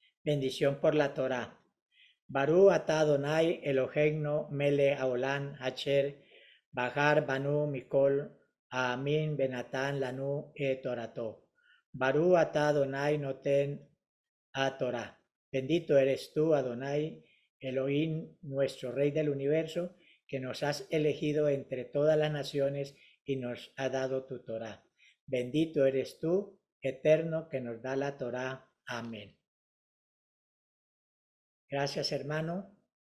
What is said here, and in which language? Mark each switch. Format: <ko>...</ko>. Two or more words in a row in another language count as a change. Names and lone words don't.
<es>Bendición por la Torá.</es> <he>ברוך אתה אדוני אלוהינו מלך העולם אשר בחר בנו מכל העמים ונתן לנו תורתו. ברוך אתה אדוני נותן התורה.</he> <es>Bendito eres tú, Adonai, Elohim, nuestro Rey del universo, que nos has elegido entre todas las naciones y nos ha dado tu Torá. Bendito eres tú, eterno, que nos da la Torá. Amén. Gracias, hermano.</es>